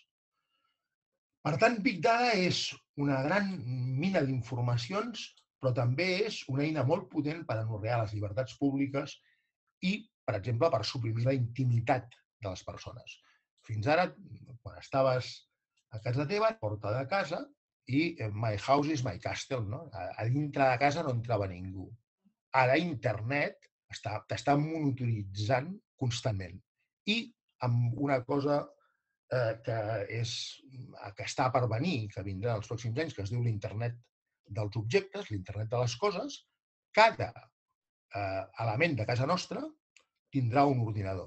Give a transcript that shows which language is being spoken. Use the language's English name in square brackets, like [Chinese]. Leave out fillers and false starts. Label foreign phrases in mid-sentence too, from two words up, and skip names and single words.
[Catalan] Per tant, [English] Big Data [Catalan] és una gran mina d'informacions, però també és una eina molt potent per anorrear les llibertats públiques i, per exemple, per suprimir la intimitat de les persones. Fins ara, quan estaves a casa teva, a porta de casa, i [English] my house is my castle, [Catalan] no? A dintre de casa no entrava ningú. Ara internet t'està monitoritzant constantment. I amb una cosa que està per venir, que vindrà els pròxims anys, que es diu l'internet dels objectes, l'internet de les coses, cada element de casa nostra tindrà un ordinador.